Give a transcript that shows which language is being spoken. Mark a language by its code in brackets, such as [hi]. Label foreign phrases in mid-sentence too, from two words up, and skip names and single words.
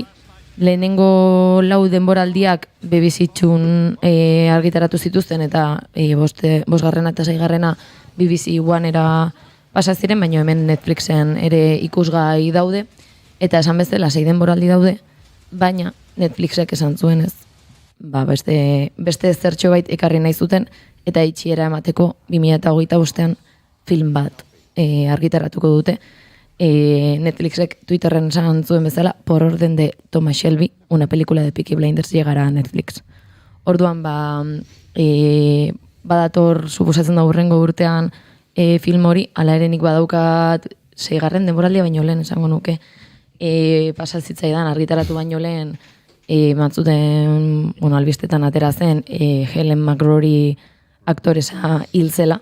[eu] Lehenengo 4 denboraldiak BBC-txun argitaratu zituzten, eta bosgarrena eta 6garrena BBC One-era pasa ziren, baina hemen Netflixen ere ikusgai daude, eta esan bezala 6 denboraldi daude, baina Netflixek esan zuenez, beste zertxo bait ekarri nahi zuten, eta itxiera emateko 2025an film bat argitaratuko dute. Netflixek Twitterren esan zuen bezala, [es] por orden de Thomas Shelby, una película de Peaky Blinders llegará a Netflix. [eu] Orduan, badator suposatzen da hurrengo urtean film hori, ala ere nik badaukat 6garren denboraldia baino lehen esango nuke, pasazitzaidan argitaratu baino lehen batzuten, albistetan atera zen, Helen McRory aktoresa hil zela.